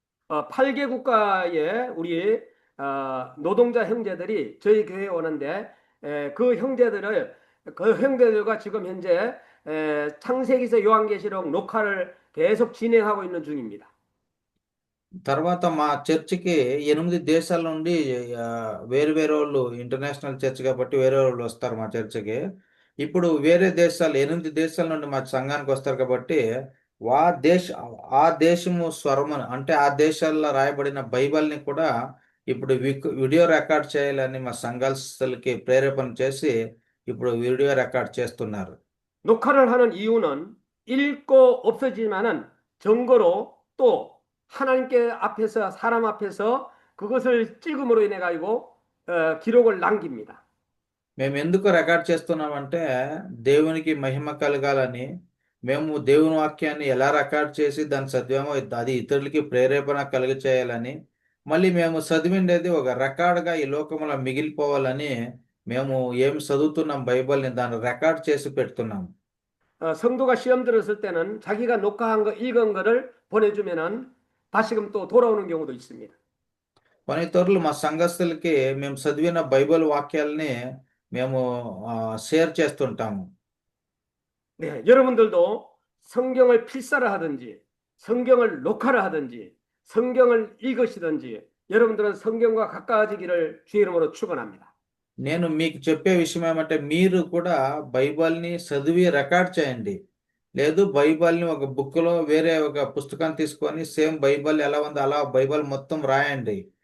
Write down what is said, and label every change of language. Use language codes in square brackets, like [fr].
[ko] 8개 국가의 우리 노동자 형제들이 저희 교회에 오는데 그 형제들과 지금 현재 창세기서 요한계시록 녹화를 계속 진행하고 있는 중입니다. [te] తర్వాత మా చర్చికి 8 దేశాల నుండి వేరు వేరే వాళ్ళు ఇంటర్నేషనల్ చర్చ్ కాబట్టి వేరే వాళ్ళు వస్తారు మా చర్చికి. ఇప్పుడు వేరే దేశాలు 8 దేశాల నుండి మా సంఘానికి వస్తారు కాబట్టి వా దేశ ఆ దేశము స్వరమును అంటే ఆ దేశాల్లో రాయబడిన బైబిల్‌ని కూడా ఇప్పుడు వీడియో రికార్డ్ చేయాలని మా సంఘస్థులకి ప్రేరేపణ చేసి ఇప్పుడు వీడియో రికార్డ్ చేస్తున్నారు. [ko] 녹화를 하는 이유는 읽고 없어지지만은 증거로 또 하나님께 앞에서 사람 앞에서 그것을 찍음으로 인해 가지고 기록을 남깁니다. [te] మేము ఎందుకు రికార్డ్ చేస్తున్నామంటే దేవునికి మహిమ కలగాలని, మేము దేవుని వాక్యాన్ని ఎలా రికార్డ్ చేసి దాని చదివామో అది ఇతరులకి ప్రేరేపణ కలుగ చేయాలని, మళ్ళీ మేము చదివిండేది ఒక రికార్డ్‌గా ఈ లోకంలో మిగిలిపోవాలని మేము ఏం చదువుతున్నాం బైబిల్‌ని దాన్ని రికార్డ్ చేసి పెడుతున్నాం. [ko] 성도가 시험 들었을 때는 자기가 녹화한 거 읽은 거를 보내주면은 다시금 또 돌아오는 경우도 있습니다. [te] కొన్నితోర్లు మా సంఘస్థులకి మేము చదివిన బైబిల్ వాక్యాల్ని మేము షేర్ చేస్తుంటాము. [ko] 네, 여러분들도 성경을 필사를 하든지 성경을 녹화를 하든지 성경을 읽으시든지 여러분들은 성경과 가까워지기를 주의 이름으로 축원합니다. [te] నేను మీకు చెప్పే విషయం ఏమంటే మీరు కూడా బైబిల్‌ని చదివి రికార్డ్ చేయండి. లేదు బైబిల్‌ని ఒక బుక్‌లో వేరే ఒక పుస్తకం తీసుకొని సేమ్ బైబిల్ ఎలా ఉందో అలా బైబిల్ మొత్తం రాయండి.